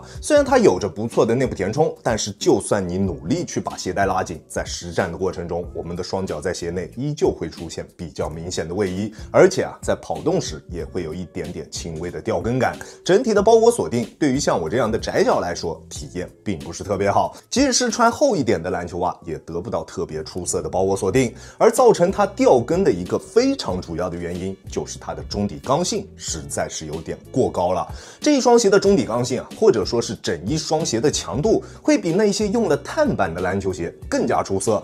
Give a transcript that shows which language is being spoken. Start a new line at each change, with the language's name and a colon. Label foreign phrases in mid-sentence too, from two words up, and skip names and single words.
Chinese: 雖然它有着不錯的內部填充，但是就算你努力去把鞋帶拉緊，在實戰的過程中，我們的雙腳在鞋內依舊會出現比較明顯的位移，而且啊在跑動時也會有一點點輕微的掉跟感。整體的包裹锁定对于像我這樣的窄腳來說，體驗並不是特別好，即使是穿厚一點的籃球襪，也得不到特別出色的包裹鎖定。而造成它掉跟的一個非常主要的原因，就是它的中底剛性實在是有點過高了。這一雙鞋的中底剛性啊，或者說是整一雙鞋的強度，會比那些用了碳板的籃球鞋更加出色。